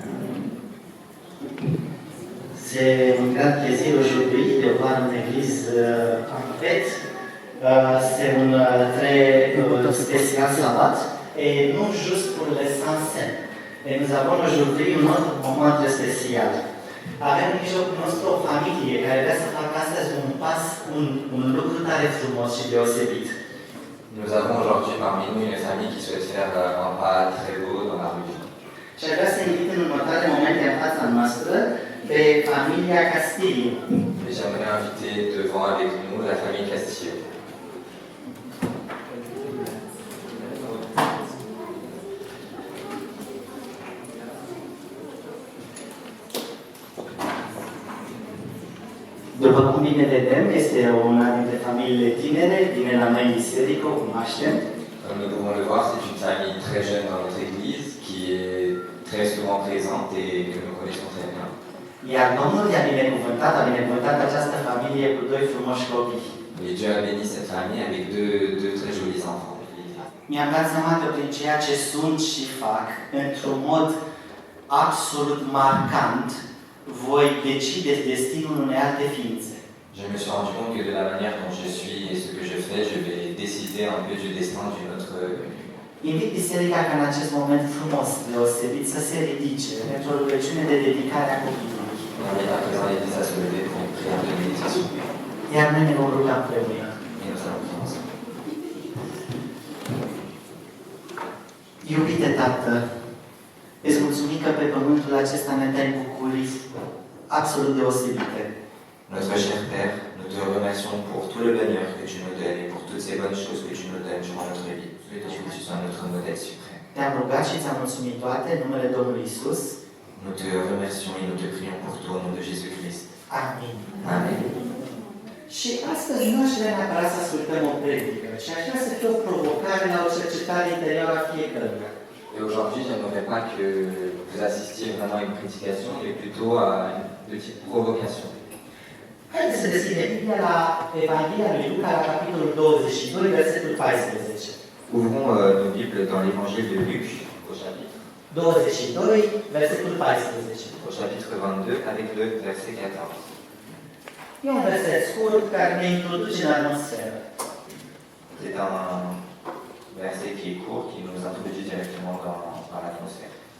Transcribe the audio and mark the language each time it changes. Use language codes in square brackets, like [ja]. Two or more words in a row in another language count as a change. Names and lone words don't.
[fr] C'est un grand plaisir aujourd'hui de voir une église en fête. C'est un très spécial sabbat et non juste pour les Saintes Seine. Et nous avons aujourd'hui un autre moment très spécial. [ro] Avem în mijlocul nostru o familie care vrea să facă astăzi un lucru tare frumos și deosebit. [fr] Nous avons aujourd'hui parmi nous une famille qui souhaite faire un pas très beau dans la rue. [ro] Și aș vrea să invit în următoarele momente în fața noastră pe familia Castillo. [fr] Et j'aimerais inviter devant avec nous la famille Castillo. [ro] După cum bine vedem, este una dintre familiile tinere, vine la noi în biserică, o cunoaștem. [fr] Comme nous pouvons le voir, c'est une famille très jeune dans notre église qui est très souvent présente et que nous connaissons très bien. [ro] Iar Domnul a binecuvântat această familie cu doi frumoși copii. [fr] Et Dieu a béni cette famille avec deux très jolis enfants. [ro] Mi-am dat seama că prin ceea ce sunt și fac, într-un mod absolut marcant, voi decide destinul unei alte ființe. [fr] Je me suis rendu compte que de la manière dont je suis et ce que je fais, je vais décider un peu du destin d'une autre. [ro] Invit biserica ca în acest moment frumos, deosebit, să se ridice pentru o rugăciune de dedicare a copilului. [fr] On invite à présent l'Église à se lever pour une prière de méditation. [ro] Iar noi ne vom ruga împreună. [fr] Et nous allons prier ensemble. [ro] Iubite Tată, îți mulțumim că pe pământul acesta ne dai bucurii absolut deosebite. [fr] Notre cher Père, nous te remercions pour tout le bonheur que tu nous donnes et pour toutes ces bonnes choses que tu nous donnes durant notre vie. Que tu sois notre modèle suprême. [ro] Te-am rugat și ți-am mulțumit toate în numele Domnului Isus. [fr] Nous te remercions et nous te prions pour toi au nom de Jésus-Christ. [ro] Amin. [fr] Amen. [ro] Și astăzi nu aș vrea neapărat să ascultăm o predică, ci aș vrea să fie o provocare la o cercetare interioară a fiecăruia. [fr] Et aujourd'hui, je n'aimerais pas que vous assistiez vraiment à une prédication, mais plutôt à une petite provocation. [ro] Haideți să deschidem Biblia la Evanghelia lui Luca, la capitolul 22, versetul 14. [fr] Ouvrons nos Bibles dans l'évangile de Luc, au chapitre [ro] 22, versetul 14. [fr] au chapitre 22, avec le verset 14. [ro] E un verset scurt care ne introduce în atmosferă. [fr] C'est un verset qui est court, qui nous introduit directement dans l'atmosphère.